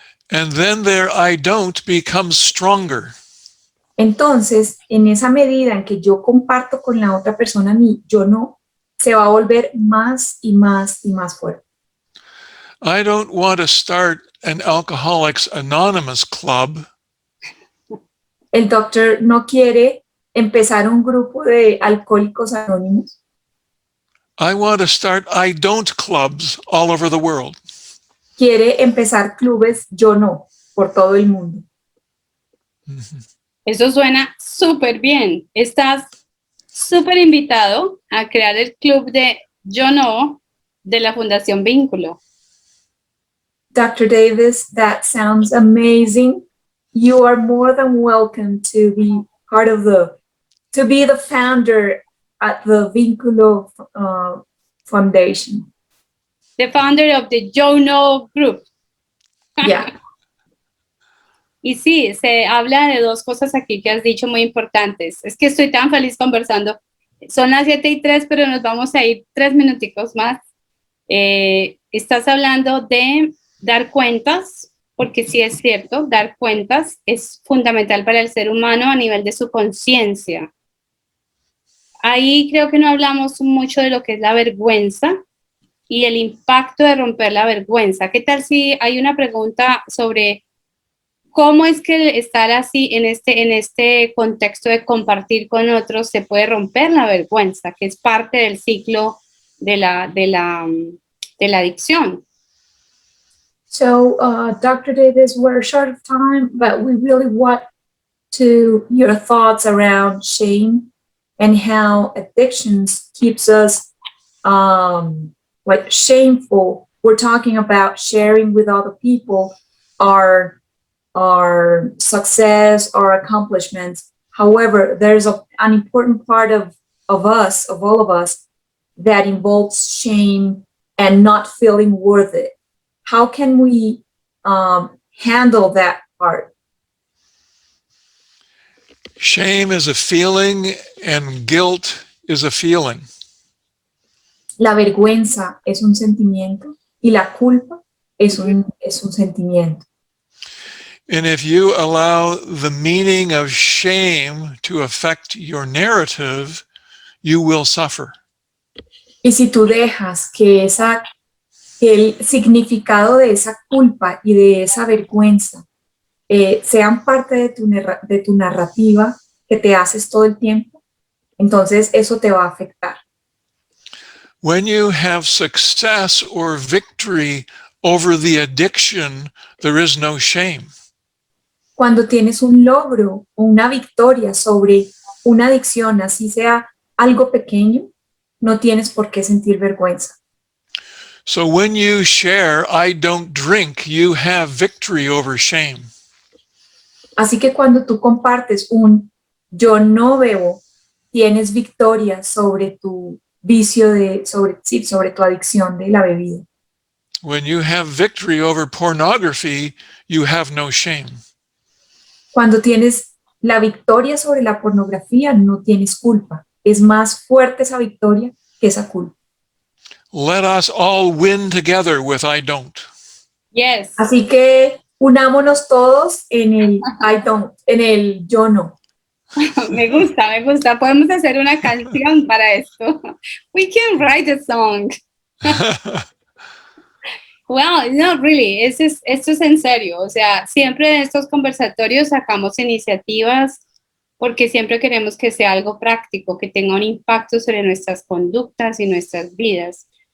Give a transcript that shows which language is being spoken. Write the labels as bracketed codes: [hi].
[en] And then their I don't becomes stronger. [es] Entonces, en esa medida en que yo comparto con la otra persona mi yo no, se va a volver más y más y más fuerte. [en] I don't want to start an Alcoholics Anonymous club. [es] El doctor no quiere empezar un grupo de alcohólicos anónimos. [en] I want to start I don't clubs all over the world. [es] Quiere empezar clubes yo no por todo el mundo. Eso suena súper bien. Estás súper invitado a crear el club de Yo No de la Fundación Vínculo. [en] Dr. Davis, that sounds amazing. You are more than welcome to be to be the founder at the Vínculo Foundation. The founder of the Yo No Group. Yeah. [es] Y sí, se habla de dos cosas aquí que has dicho muy importantes. Es que estoy tan feliz conversando. Son las 7:03, pero nos vamos a ir 3 minuticos más. Estás hablando de dar cuentas, porque sí es cierto, dar cuentas es fundamental para el ser humano a nivel de su conciencia. Ahí creo que no hablamos mucho de lo que es la vergüenza y el impacto de romper la vergüenza. ¿Qué tal si hay una pregunta sobre cómo es que estar así en este contexto de compartir con otros se puede romper la vergüenza, que es parte del ciclo de la adicción? [en] So, Dr. Davis, we're short of time, but we really want to your thoughts around shame and how addictions keeps us like shameful. We're talking about sharing with other people our success, our accomplishments. However, there's an important part of us, of all of us, that involves shame and not feeling worth it. How can we handle that part? Shame is a feeling and guilt is a feeling. [es] La vergüenza es un sentimiento y la culpa es un sentimiento. [en] And if you allow the meaning of shame to affect your narrative, you will suffer. [es] Y si tú dejas que el significado de esa culpa y de esa vergüenza sean parte de tu narrativa que te haces todo el tiempo, entonces eso te va a afectar. [en] When you have success or victory over the addiction, there is no shame. [es] Cuando tienes un logro o una victoria sobre una adicción, así sea algo pequeño, no tienes por qué sentir vergüenza. [en] So when you share, I don't drink, you have victory over shame. [es] Así que cuando tú compartes un yo no bebo, tienes victoria sobre tu vicio sobre tu adicción de la bebida. [en] When you have victory over pornography, you have no shame. [es] Cuando tienes la victoria sobre la pornografía, no tienes culpa. Es más fuerte esa victoria que esa culpa. [en] Let us all win together with I don't. Yes. [es] Así que unámonos todos en el I don't, en el yo no. Me gusta. Podemos hacer una canción para esto. [en] We can write a song. Well, no, really, [es] esto es en serio. O sea, siempre en estos conversatorios sacamos iniciativas porque siempre queremos que sea algo práctico, que tenga un impacto sobre nuestras conductas y nuestras vidas.